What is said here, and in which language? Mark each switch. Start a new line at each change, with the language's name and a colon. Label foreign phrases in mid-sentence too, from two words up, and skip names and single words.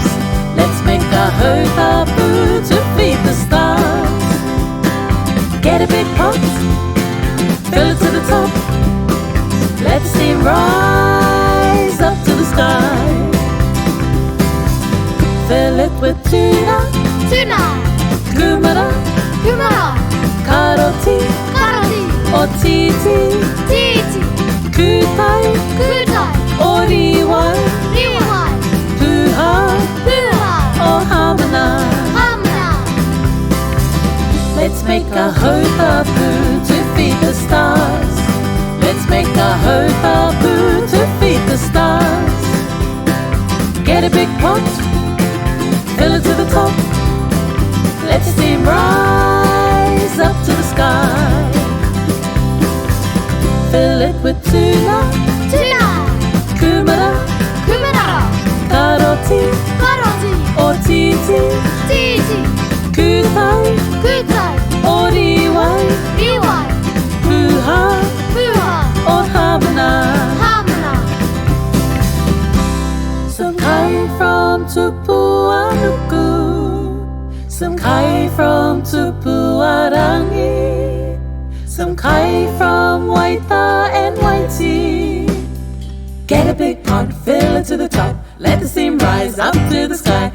English: Let's make a hautapu to feed the stars. Get a big pot, fill it to the top. Let the steam rise up to the sky. Fill it with tuna, Tuna, Kūmara, Kūmara, Kāroti, Kāroti,
Māori: o Tītī,
English: Tītī, Kūtai, Kūtai,
Māori: o Rīwai,
English: Rīwai, Pūhā, Pūhā,
Māori: o Hāmana.
English: Hāmana. Let's make a hautapu to feed the stars. Let's make a hautapu to feed the stars. Get a big pot, fill it to the top. Let the steam rise up to the sky. Fill it with tuna, Tuna, Kūmara, Kūmara, Kāroti, Kāroti,
Māori: o Tītī,
English: Tītī, Kūtai, Kūtai,
Māori: o Rīwai,
English: Rīwai, Pūhā, Pūhā,
Māori: o Hāmana.
English: Hāmana. Some kai from Tupuānuku, some kai from Tupuārangi, some kai from Waita and Waiti. Get a big pot, fill it to the top. Let the steam rise up to the sky.